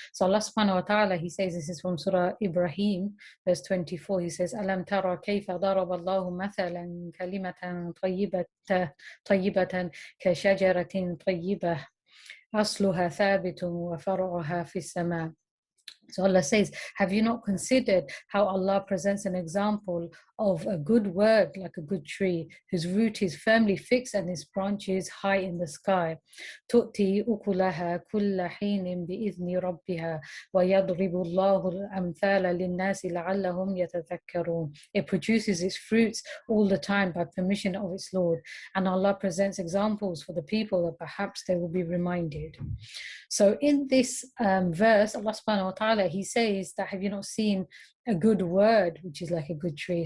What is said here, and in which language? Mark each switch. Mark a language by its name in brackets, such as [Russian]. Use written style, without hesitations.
[English] So Allah subhanahu wa ta'ala, he says, this is from Surah Ibrahim, verse 24, he says, [Arabic] Alam tara kayfa daraba Allahu mathalan kalimatan tayyibatan ka shajaratin tayyibah أصلها ثابت وفرعها في السماء. [English] So Allah says, have you not considered how Allah presents an example of a good word like a good tree whose root is firmly fixed and its branches high in the sky? [Arabic] تؤتي أكلها كل حين بإذن ربها ويضرب الله الأمثال للناس لعلهم يتذكرون. [English] It produces its fruits all the time by permission of its Lord, and Allah presents examples for the people that perhaps they will be reminded. So in this verse, Allah subhanahu wa ta'ala, he says that have you not seen a good word, which is like a good tree?